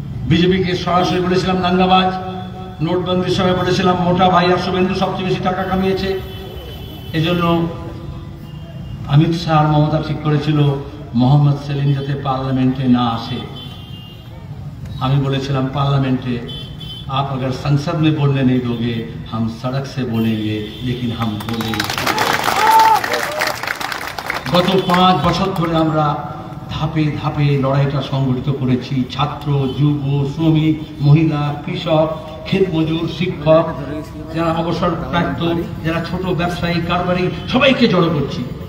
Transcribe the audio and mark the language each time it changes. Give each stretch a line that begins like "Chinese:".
Bangla: বিজেপিকে সরাসরি বলেছিলাম দাঙ্গাবাজ। নোটবন্দির সময় বলেছিলাম মোটা ভাই আর শুভেন্দু সবচেয়ে বেশি টাকা কামিয়েছে। এজন্য
Hindi: अमित शाह और ममता ठीक
Bangla: করেছিল মোহাম্মদ সেলিম যাতে পার্লামেন্টে না আসে। আমি বলেছিলাম পার্লামেন্টে
Hindi: आप अगर संसद में बोलने नहीं दोगे हम सड़क से बोलेंगे, लेकिन हम बोलेंगे।
Bangla: गत 5 বছর ধরে আমরা ধাপে ধাপে লড়াইটা সংগঠিত করেছি। ছাত্র, যুব, শ্রমিক, মহিলা, কৃষক, ক্ষেত মজুর, শিক্ষক, যারা অবসরপ্রাপ্ত, যারা ছোট ব্যবসায়ী, কারবারি, সবাইকে জড়ো করছি।